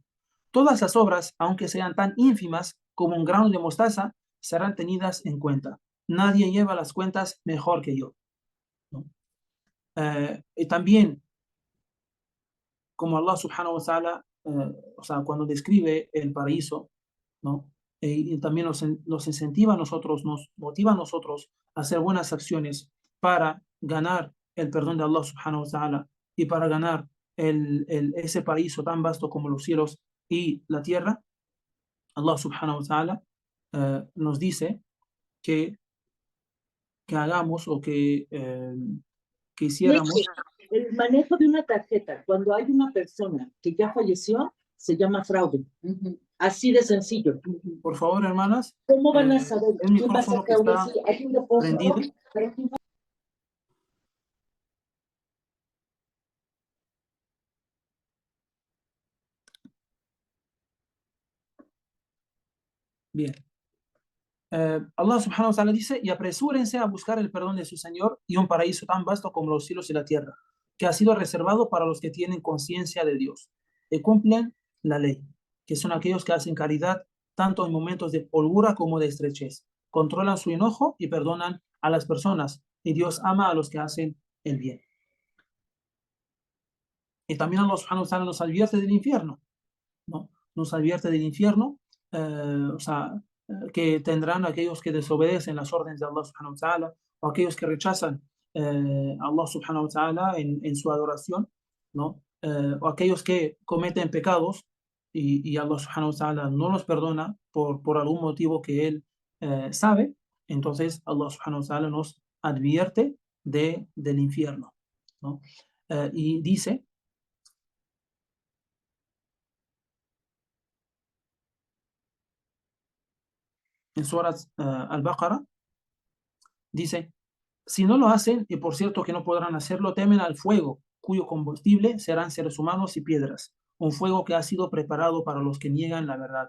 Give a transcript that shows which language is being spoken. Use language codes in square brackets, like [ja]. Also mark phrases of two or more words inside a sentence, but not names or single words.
[es] Todas las obras, aunque sean tan ínfimas como un grano de mostaza, serán tenidas en cuenta. Nadie lleva las cuentas mejor que yo, ¿no? Y también, como [ar] الله سبحانه وتعالى, [es] o sea, cuando describe el paraíso, ¿no? Y también nos incentiva a nosotros, nos motiva a nosotros a hacer buenas acciones para ganar el perdón de [ar] الله سبحانه وتعالى [es] y para ganar ese paraíso tan vasto como los cielos y la tierra, [ar] الله سبحانه وتعالى [es] nos dice que, que hagamos o que De hecho, hiciéramos. el manejo de una tarjeta, cuando hay una persona que ya falleció, se llama fraude. Así de sencillo. Por favor, hermanas, ¿Cómo van a saber el quién va a micrófono que sacar está hay un depósito? prendido. Bien. [ar] الله سبحانه وتعالى [es] dice, y apresúrense a buscar el perdón de su Señor y un paraíso tan vasto como los cielos y la tierra, que ha sido reservado para los que tienen conciencia de Dios y cumplen la ley, que son aquellos que hacen caridad tanto en momentos de holgura como de estrechez, controlan su enojo y perdonan a las personas, y Dios ama a los que hacen el bien. Y también [ar] الله سبحانه وتعالى [es] nos advierte del infierno, ¿no? Nos advierte del infierno, o sea, que tendrán aquellos que desobedecen las órdenes de [ar] الله سبحانه وتعالى, [es] o aquellos que rechazan a [ar] الله سبحانه وتعالى [es] en su adoración, ¿no? O aquellos que cometen pecados y [ar] الله سبحانه وتعالى [es] no los perdona por algún motivo que él sabe. Entonces [ar] الله سبحانه وتعالى [es] nos advierte del infierno, ¿no? Y dice en Surat Al-Baqarah, dice, si no lo hacen, y por cierto que no podrán hacerlo, temen al fuego, cuyo combustible serán seres humanos y piedras, un fuego que ha sido preparado para los que niegan la verdad.